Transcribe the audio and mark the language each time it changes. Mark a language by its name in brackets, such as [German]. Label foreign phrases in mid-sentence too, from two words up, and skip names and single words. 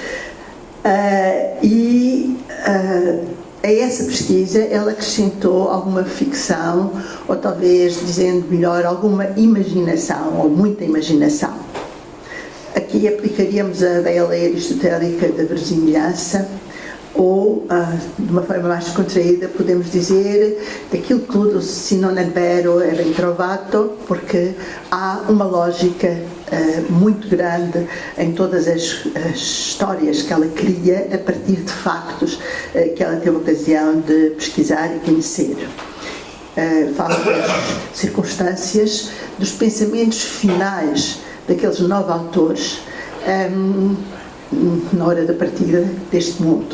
[Portuguese] A essa pesquisa ela acrescentou alguma ficção, ou talvez, dizendo melhor, alguma imaginação, ou muita imaginação. Aqui aplicaríamos a velha lei aristotélica da verosimilhança, ou, de uma forma mais contraída, podemos dizer daquilo tudo [Italian] se non è vero è ben trovato, [Portuguese] porque há uma lógica muito grande em todas as histórias que ela cria a partir de factos que ela teve ocasião de pesquisar e conhecer. Fala das circunstâncias, dos pensamentos finais daqueles 9 autores na hora da partida deste mundo.